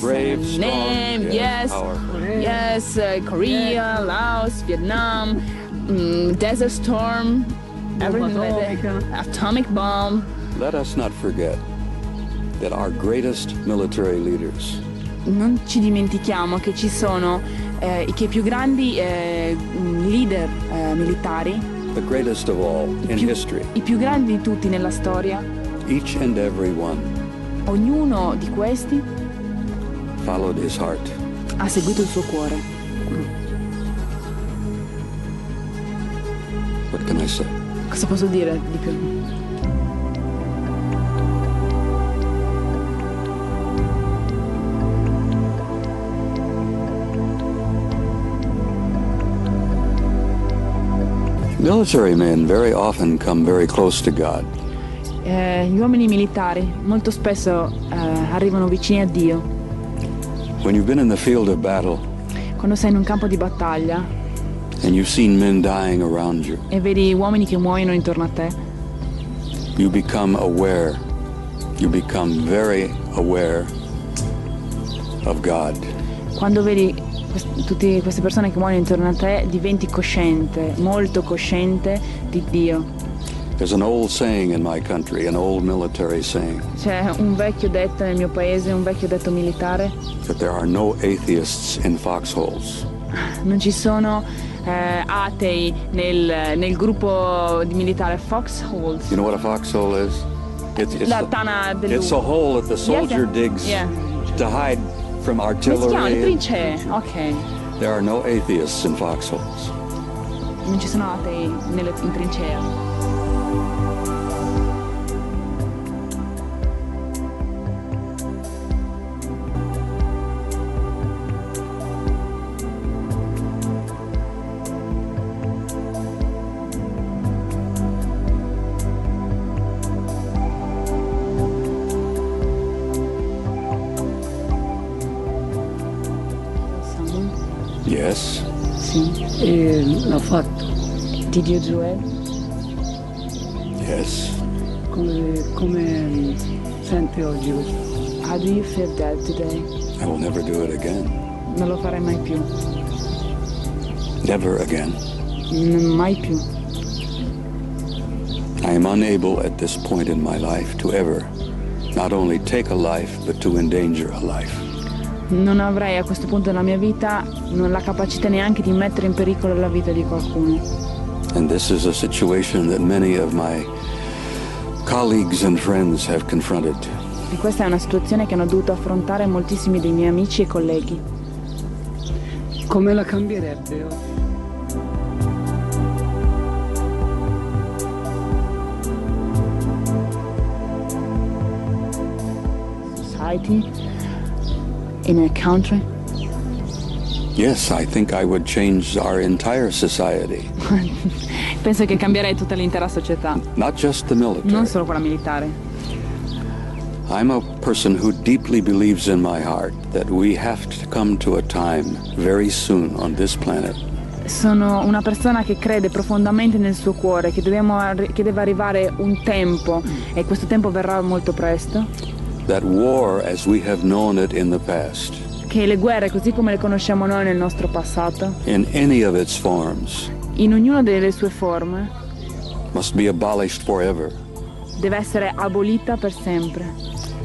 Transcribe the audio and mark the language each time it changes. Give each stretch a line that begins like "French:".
English: Brave, strong, yes, powerful. yes, Korea, Laos, Vietnam, Desert Storm, everything like that. Atomic bomb. Let us not forget that our greatest military leaders
Italian: Non ci dimentichiamo che ci sono che i più grandi leader militari,
English: the greatest of all in history,
Italian: i più grandi di tutti nella storia,
English: each and every one
Italian: ognuno di questi
English: followed his heart.
Italian: ha seguito il suo cuore.
English: What can I say?
Italian: Cosa posso dire di più?
English: Military men very often come very close to God.
Italian: Gli uomini militari molto spesso arrivano vicini a Dio.
English: When you've been in the field of battle
Italian: Quando sei in un campo di battaglia
English: and you've seen men dying around you,
Italian: e vedi uomini che muoiono intorno a te,
English: you become aware. You become very aware of God.
Italian: quando vedi tutte queste persone che muoiono intorno a te, diventi cosciente, molto cosciente di Dio.
English: There's an old saying in my country, an old military saying,
Italian: C'è un vecchio detto nel mio paese, un vecchio detto militare:
English: that there are no atheists in foxholes.
Italian: non ci sono atei nel gruppo di militare Foxholes.
English: You know what a foxhole is?
Italian: La tana del
English: It's a
Italian: lupo.
English: hole that the soldier Yes, digs yeah. to hide from
Italian: Come si chiamano? Le
English: artillery.
Italian: trincee? Ok.
English: There are no atheists in foxholes.
Italian: Non ci sono atei in trincea.
English: Yes.
Italian: Sì. E l'ha fatto.
English: Did you do it? Yes.
Italian: Come sente oggi questo?
English: How do you feel that today? I will never do it again.
Italian: Non lo farei mai più.
English: Never again.
Italian: Mai più.
English: I am unable at this point in my life to ever not only take a life but to endanger a life.
Italian: Non avrei a questo punto della mia vita la capacità neanche di mettere in pericolo la vita di qualcuno.
English: And this is a situation that many of my colleagues and friends have confronted.
Italian: E questa è una situazione che hanno dovuto affrontare moltissimi dei miei amici e colleghi. Come la cambierebbe?
English: Society, in a country. Yes, I think I would change our entire society.
Italian: Penso che cambierei tutta l'intera società,
English: Not just the
Italian: non
English: military.
Italian: solo quella militare.
English: I'm a person who deeply believes in my heart that we have to come to a time very soon on this planet
Italian: Sono una persona che crede profondamente nel suo cuore che deve arrivare un tempo, e questo tempo verrà molto presto,
English: that war as we have known it in the past,
Italian: che le guerre così come le conosciamo noi nel nostro passato,
English: in any of its forms,
Italian: in ognuna delle sue forme,
English: must be abolished forever.
Italian: deve essere abolita per sempre.